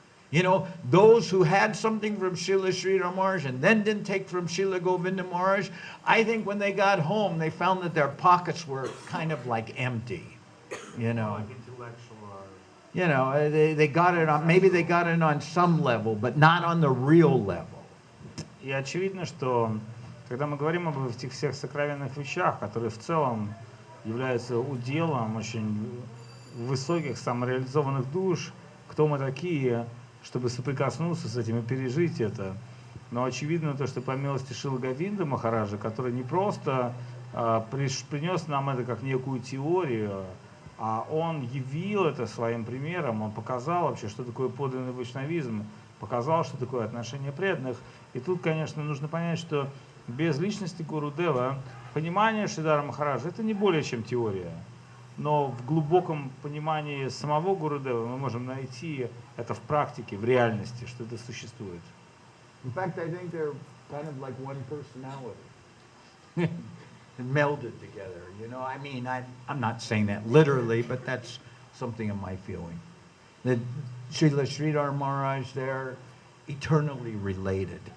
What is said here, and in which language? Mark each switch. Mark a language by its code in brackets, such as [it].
[en] You know, those who had something from Srila Sridhar Maharaj and then didn't take from Srila Govinda Maharaj, I think when they got home, they found that their pockets were kind of like empty, you know. Like intellectual or... You know, they got it on, maybe they got it on some level, but not on the real level. [ru] И очевидно, что когда мы говорим об этих всех сокровенных вещах, которые в целом являются уделом очень высоких самореализованных душ, кто мы такие, чтобы соприкоснуться с этим и пережить это. Но очевидно то, что по милости Шрилы Говинды Махараджа, который не просто принес нам это как некую теорию, а он явил это своим примером, он показал вообще, что такое подлинный вайшнавизм, показал, что такое отношение преданных. И тут, конечно, нужно понять, что без личности Гурудева понимание Шридара Махараджа это не более чем теория. Но в глубоком понимании самого Гурудева мы можем найти это в практике, в реальности, что это существует. [en] In fact, I think they're kind of like one personality. Melded together, you know. I mean, I'm not saying that literally, but that's something of my feeling. That Srila Sridhar Maharaj, they're eternally related.